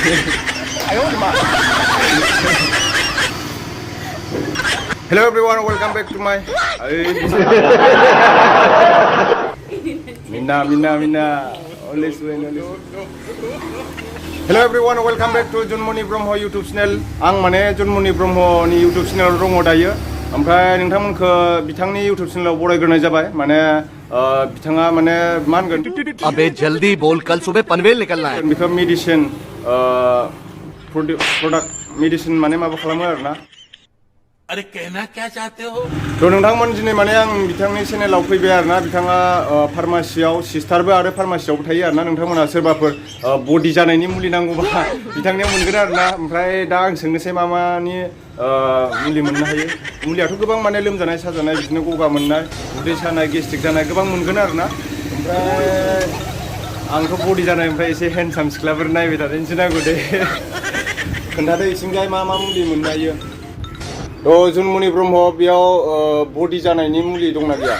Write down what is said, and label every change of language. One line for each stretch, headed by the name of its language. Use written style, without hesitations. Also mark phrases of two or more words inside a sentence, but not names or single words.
English: Hello everyone, welcome back to my. Minna. Always win. Hello everyone, welcome back to Junmoni Brahmo YouTube channel.
Bodo: Ang mane Junmoni Brahmo ni YouTube channel dङ दायो. ओमफ्राय नोंथांमोनखौ बिथांनि YouTube channel बरायग्रोनाय जाबाय माने बिथाङा माने मा होनगोन
Hindi: अबे जल्दी बोल कल सुबह पनवेल निकलना है
Bodo: बेखौ
English: medicine product medicine
Bodo: माने माबा खालामो आरोना
Hindi: अरे कहना क्या चाहते हो
Bodo: थ' नोंथांमोन दिनै माने आं बिथांनि चेनेलाव फैबाय आरोना बिथाङा फार्मासियाव सिस्टारबो आरो फार्मासियावबो थायो आरोना नोंथांमोनहा सोरबाफोर बडि जानायनि मुलि नांगौबा बिथांनियाव मोनगोन आरोना ओमफ्राय दा आं सोंनोसै मा मानि मुलि मोननो हायो मुलियाथ' गोबां माने लोमजानाय साजानाय बिदिनो गगा मोननाय उदै सानाय गेस्ट्रिक जानाय गोबां मोनगोन आरोना ओमफ्राय आंथ' बडि जानाय ओमफ्राय एसे हेन्डसाम सिख्लाफोर नायबाय थादोंसो नांगौ दे खोन्थादो इसिंजाय मा मुलि मोननो हायो थ' जुनमनि ब्रह्म बेयाव बडि जानायनि मुलि दंना गैया